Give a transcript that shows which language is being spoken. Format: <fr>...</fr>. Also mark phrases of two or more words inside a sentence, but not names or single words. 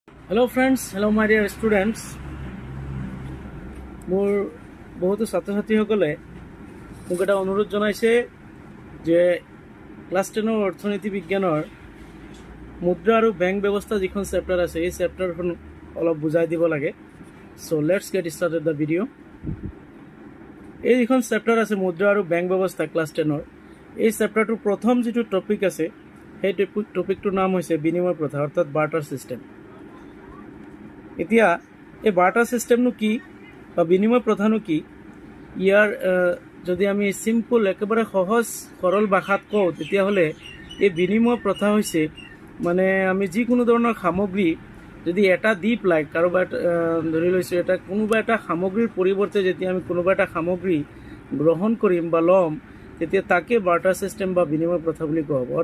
<en>Hello friends, hello my dear students.</en> <as>মোৰ বহুতো ছাত্ৰ ছাত্ৰীসকলে মোক এটা অনুৰোধ জনাইছে যে ক্লাছ 10ৰ অৰ্থনীতি বিজ্ঞানৰ মুদ্ৰা আৰু বেংক ব্যৱস্থা যিখন চেপ্টাৰ আছে এই চেপ্টাৰখন অলপ বুজাই দিব লাগে।</as> <en>So let's get started the video'.</en> <as>এই যিখন চেপ্টাৰ আছে মুদ্ৰা আৰু বেংক ব্যৱস্থা ক্লাছ 10ৰ, এই চেপ্টাৰটোৰ প্ৰথম যিটো টপিক আছে সেই টপিকটোৰ নাম হৈছে বিনিময় প্ৰথা অৰ্থাৎ</as> <en>barter system.</en> <as>এতিয়া এই বাৰ্টাৰ ছিষ্টেমনো কি বা বিনিময় প্ৰথানো কি, ইয়াৰ যদি আমি চিম্পল একেবাৰে সহজ সৰল ভাষাত কওঁ তেতিয়াহ'লে এই বিনিময় প্ৰথা হৈছে মানে আমি যিকোনো ধৰণৰ সামগ্ৰী যদি এটা দি পেলাই কাৰোবাৰ ধৰি লৈছোঁ এটা কোনোবা এটা সামগ্ৰীৰ পৰিৱৰ্তে যেতিয়া আমি কোনোবা এটা সামগ্ৰী গ্ৰহণ কৰিম বা ল'ম তেতিয়া তাকে</as> <en>barter system</en> <as>বা বিনিময় প্ৰথা বুলি কোৱা হ'ব।</as>